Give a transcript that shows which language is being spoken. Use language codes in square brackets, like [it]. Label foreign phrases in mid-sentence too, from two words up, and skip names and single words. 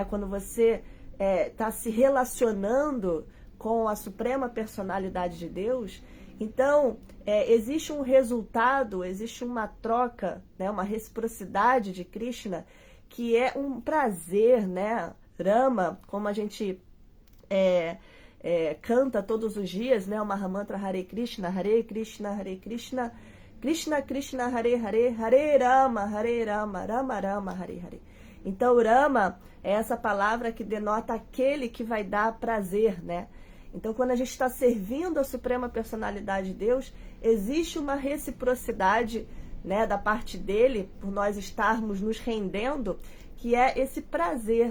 [pt] Quando você está se relacionando com a Suprema Personalidade de Deus. Então, existe um resultado, existe uma troca, né, uma reciprocidade de Krishna, que é um prazer, né? Rama, como a gente canta todos os dias, né? O Mahamantra [sa] Hare Krishna, Hare Krishna, Krishna Krishna, Hare Hare, Hare Rama, Rama Rama, Hare Hare. [pt] Então, Rama é essa palavra que denota aquele que vai dar prazer, né? Então, quando a gente está servindo a Suprema Personalidade de Deus, existe uma reciprocidade, né, da parte dele, por nós estarmos nos rendendo, que é esse prazer.